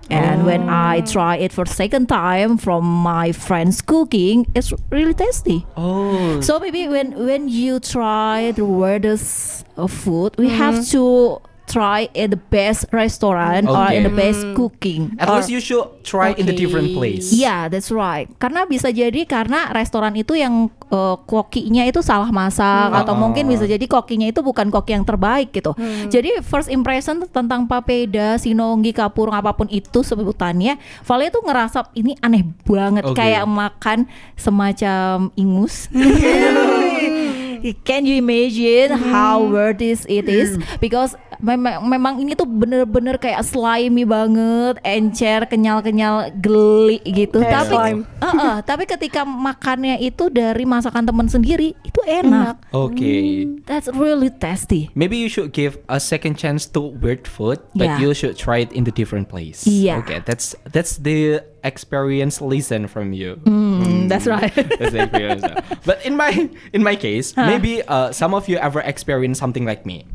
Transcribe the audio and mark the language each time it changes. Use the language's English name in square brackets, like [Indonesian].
[English] And when I try it for second time from my friend's cooking, it's really tasty. Oh. So maybe when you try the weirdest food, we have to try in the best restaurant or in the best cooking. At or- least you should try in the different place. Yeah, that's right. [Indonesian] Karena bisa jadi karena restoran itu yang kokinya itu salah masak atau mungkin bisa jadi kokinya itu bukan koki yang terbaik gitu. Jadi [English] first impression [Indonesian] tentang papeda, sinonggi, kapurung apapun itu sebutannya, Valia tuh ngerasa ini aneh banget, Oke. kayak makan semacam ingus. [English] Can you imagine how weird it is? [Indonesian] Because memang ini tuh bener-bener kayak slimy banget, encer, kenyal-kenyal, geli gitu. Kayak Tapi [English] slime. [Indonesian] tapi ketika makannya itu dari masakan teman sendiri, itu enak. [English] Okay. That's really tasty. Maybe you should give a second chance to weird food, but Yeah. you should try it in the different place. Yeah. Okay, that's the experience lesson from you. That's right. That's the experience. But in my case, maybe some of you ever experienced something like me.